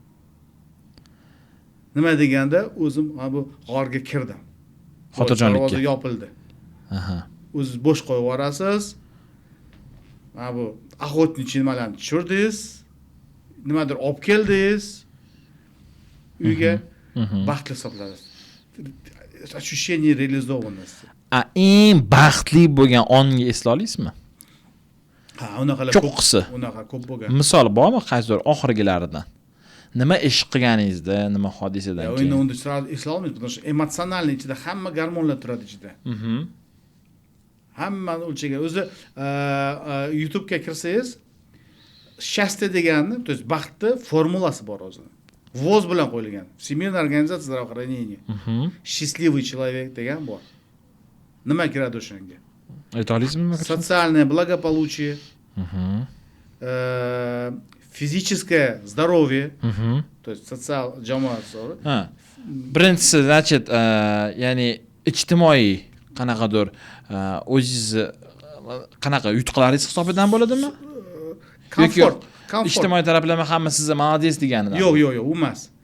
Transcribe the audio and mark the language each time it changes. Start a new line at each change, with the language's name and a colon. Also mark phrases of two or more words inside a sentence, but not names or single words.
Uzbek: Nima deganda, o'zim bu g'orga kirdim. Xotirjamlikka. Darvoza yopildi. Aha. O'zingiz bo'sh qo'yib yuborasiz. Mana bu охотничий nimalarni tushirdingiz. Nimadir olib keldingiz. Uyga baxtli hisoblanasiz.
Russian: Ощущение реализованности.
Uzbek: Eng baxtli bo'lgan onni esla olasizmi? Ha, unaqalar Cho'qqisi. Unaqa ko'p bo'lgan. Misol bormi qaysidir oxirgilaridan? Nima ish qilganingizda, nima hodisadan Endi keyin? unda sразу esla olmaysiz,
Russian: потому что эмоциональный
Uzbek: ichida hamma gormonlar turadi ichida. Hamma o'lchagan. O'zi YouTube ga kirsangiz, счастье deganni,
Russian: то есть
Uzbek: baxtni formulasi bor o'zini. Voz bilan qo'yilgan.
Russian: Всемирная организация здравоохранения. Счастливый человек
Uzbek: degan bor. Nima kiradi o'shanga? Ayta olasizmi?
Russian: Социальное благополучие, физическое здоровье, то есть социal jamoat.
Uzbek: Ha. Birinchisi, значит, ya'ni ijtimoiy qanaqadir o'zingizni qanaqa yutuqlaringiz hisobidan bo'ladimi? Komfort. Ijtimoiy taraflama hamma sizga молодец deganidan. Yo'q, u emas.